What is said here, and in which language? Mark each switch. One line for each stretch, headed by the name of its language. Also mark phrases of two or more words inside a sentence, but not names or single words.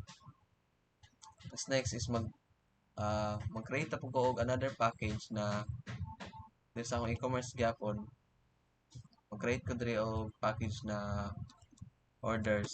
Cebuano: Tapos next is mag-create po ko og another package na dito sa akong e-commerce gyapon. Mag-create ko diri og package na orders.